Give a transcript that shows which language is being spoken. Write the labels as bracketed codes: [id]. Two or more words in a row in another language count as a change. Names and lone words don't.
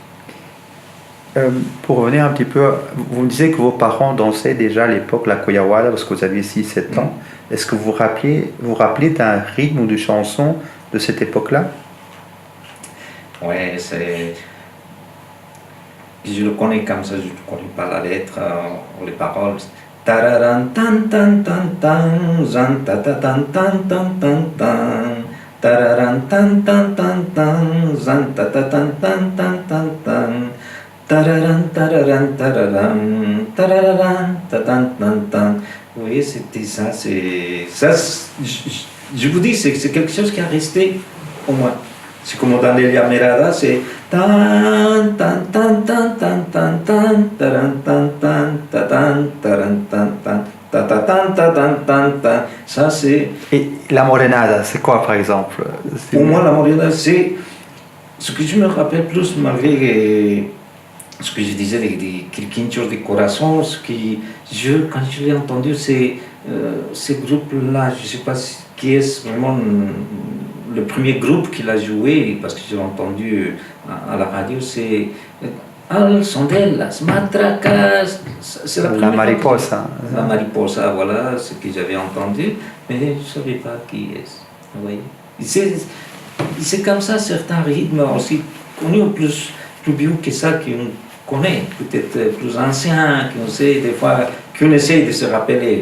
[fr] Pour revenir un petit peu, vous me disiez que vos parents dansaient déjà à l'époque la Cuyawada parce que vous aviez 6-7 ans. Est-ce que vous rappelez d'un rythme ou de chanson de cette époque-là? Oui, je le connais comme ça, je ne connais pas la lettre ou les paroles. Tararan tan tan tan tan, zan ta ta tan tan tan tan tan, Tararan tan tan tan tan, zan ta ta tan tan tan tan tan. Tararan tararan tararan, tararan ta tan tan tan. Vous voyez, c'était ça, je vous dis, c'est quelque chose qui a resté au moins. C'est comme dans les Llamerada, c'est tan tan tan tan tan tan tan, taran tan tan ta tan taran tan tan. Ta ta tan ta tan tan tan. Ça c'est. Et la morenada, c'est quoi par exemple? Pour moi, la morenada, c'est ce que je me rappelle plus malgré ce que je disais des quinchos de corazon, quand je l'ai entendu, ces groupes-là, je ne sais pas qui est vraiment le premier groupe qui l'a joué, parce que je l'ai entendu à la radio, c'est Al son de las matracas, c'est la mariposa. La mariposa, voilà ce que j'avais entendu, mais je ne savais pas qui est. Vous voyez, c'est comme ça certains rythmes aussi connus, plus vieux que ça qu'on connaît, peut-être plus anciens, qu'on sait des fois, qu'on essaie de se rappeler.